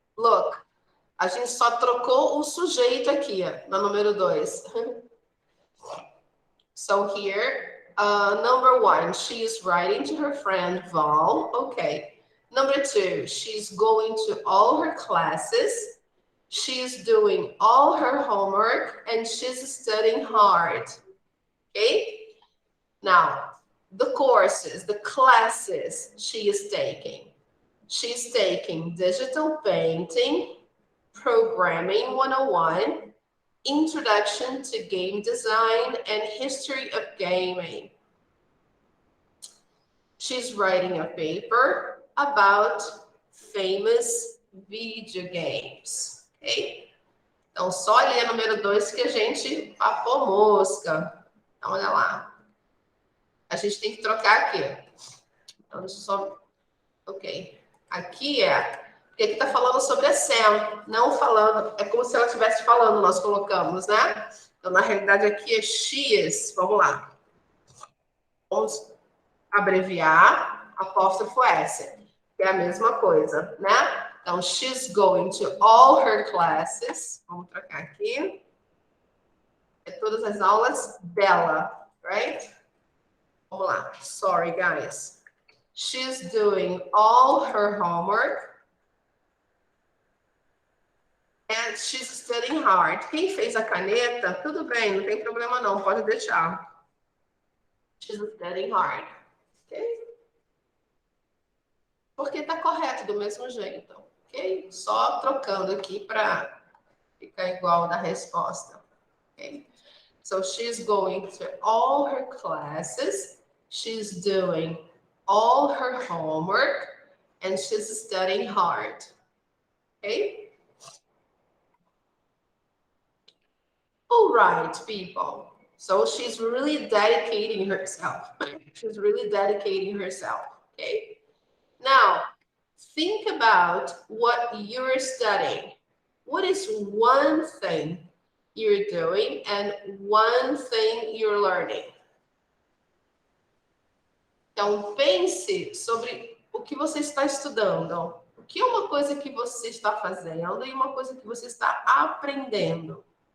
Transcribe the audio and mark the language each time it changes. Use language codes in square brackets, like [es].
[en] Look, [pt] a gente só trocou o sujeito aqui, na número 2. [en] So here, number 1, she is writing to her friend Val. Okay. Number 2, she's going to all her classes. She's doing all her homework and she's studying hard. Okay? Now, the courses, the classes she is taking. She's taking digital painting, programming 101, introduction to game design, and history of gaming. She's writing a paper about famous video games. Ok? [pt] Então, só ali a número 2 que a gente papou mosca. Então, olha lá. A gente tem que trocar aqui. Então, deixa eu só... Ok. Aqui porque aqui está falando sobre a Sam, não falando... É como se ela estivesse falando, nós colocamos, né? Então, na realidade, aqui é [en] she is. [pt] Vamos lá. Vamos abreviar, apóstrofo S. Que é a mesma coisa, né? Então, [en] she's going to all her classes. [pt] Vamos trocar aqui. É todas as aulas dela, [en] right? [pt] Vamos lá. [en] Sorry, guys. She's doing all her homework. And she's studying hard. [pt] Quem fez a caneta, tudo bem, não tem problema não, pode deixar. [en] She's studying hard. Ok? [pt] Porque tá correto do mesmo jeito. Ok? Só trocando aqui para ficar igual da resposta. Ok? [en] So she's going to all her classes. She's doing all her homework. And she's studying hard. Okay? All right, people. So she's really dedicating herself. She's really dedicating herself. Okay? Now, think about what you're studying. What is one thing you're doing and one thing you're learning? [pt] Então, pense sobre o que você está estudando. O que é uma coisa que você está fazendo e uma coisa que você está aprendendo.